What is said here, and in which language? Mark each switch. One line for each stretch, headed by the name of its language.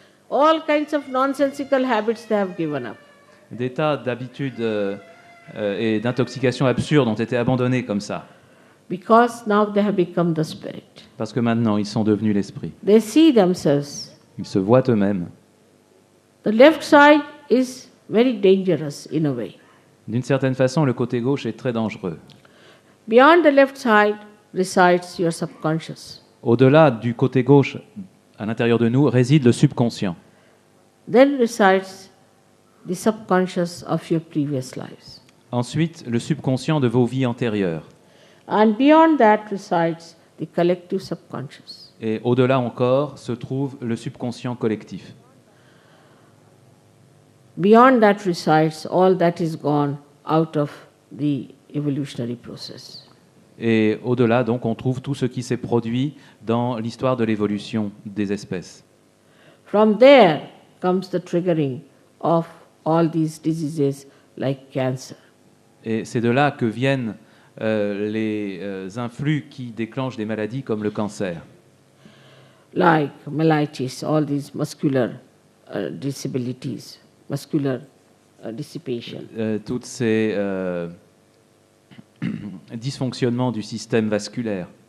English: All kinds of nonsensical habits they have given up.
French: Des tas d'habitudes et d'intoxications absurdes ont été abandonnées comme ça.
English: Because now they have become the spirit.
French: Parce que maintenant, ils sont devenus l'esprit.
English: They see themselves.
French: Ils se voient eux-mêmes.
English: The left side is very dangerous in a way.
French: D'une certaine façon, le côté gauche est très dangereux.
English: Beyond the left side resides your subconscious.
French: Au-delà du côté gauche, à l'intérieur de nous, réside le subconscient.
English: Then resides the subconscious of your previous lives.
French: Ensuite, le subconscient de vos vies antérieures.
English: And beyond that resides the collective subconscious.
French: Et au-delà encore se trouve le subconscient collectif.
English: Beyond that resides all that is gone out of the evolutionary process.
French: Et au-delà, donc, on trouve tout ce qui s'est produit dans l'histoire de l'évolution des espèces.
English: From there comes the triggering of all these diseases like cancer.
French: Et c'est de là que viennent les influx qui déclenchent des maladies comme le cancer,
English: Like myelitis, all these muscular disabilities, muscular dissipation.
French: toutes ces dysfonctionnements du système vasculaire,